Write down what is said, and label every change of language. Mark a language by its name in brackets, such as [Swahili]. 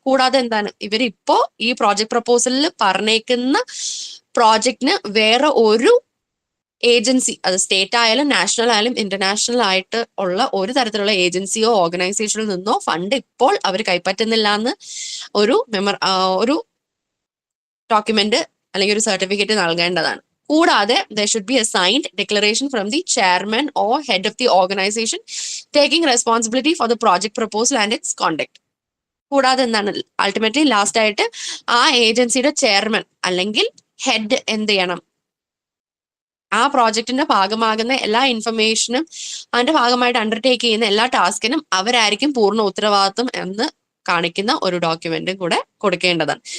[Malayalam] കൂടാതെ എന്താണ്, ഇവരിപ്പോ ഈ പ്രോജക്ട് പ്രപ്പോസലിൽ പറഞ്ഞേക്കുന്ന പ്രോജക്റ്റിന് വേറെ ഒരു ഏജൻസി, അത് സ്റ്റേറ്റ് ആയാലും നാഷണൽ ആയാലും ഇന്റർനാഷണൽ ആയിട്ട് ഉള്ള ഒരു തരത്തിലുള്ള ഏജൻസിയോ ഓർഗനൈസേഷനിൽ നിന്നോ ഫണ്ട് ഇപ്പോൾ അവർ കൈപ്പറ്റുന്നില്ല എന്ന് ഒരു ഡോക്യുമെന്റ് അല്ലെങ്കിൽ ഒരു സർട്ടിഫിക്കറ്റ് നൽകേണ്ടതാണ്. [English] കൂടാതെ there should be a signed declaration from the chairman or head of the organization taking responsibility for the project proposal and its conduct. [Malayalam] കൂടാതെ എന്താണ്, അൾട്ടിമേറ്റ്ലി ലാസ്റ്റ് ആയിട്ട് ആ ഏജൻസിയുടെ ചെയർമാൻ അല്ലെങ്കിൽ ഹെഡ് എന്ത് ചെയ്യണം, ആ പ്രോജക്റ്റിന്റെ ഭാഗമാകുന്ന എല്ലാ ഇൻഫർമേഷനും അതിന്റെ ഭാഗമായിട്ട് അണ്ടർടേക്ക് ചെയ്യുന്ന എല്ലാ ടാസ്കിനും അവരായിരിക്കും പൂർണ്ണ ഉത്തരവാദിത്വം എന്ന് കാണിക്കുന്ന ഒരു ഡോക്യുമെന്റും കൂടെ കൊടുക്കേണ്ടതാണ്.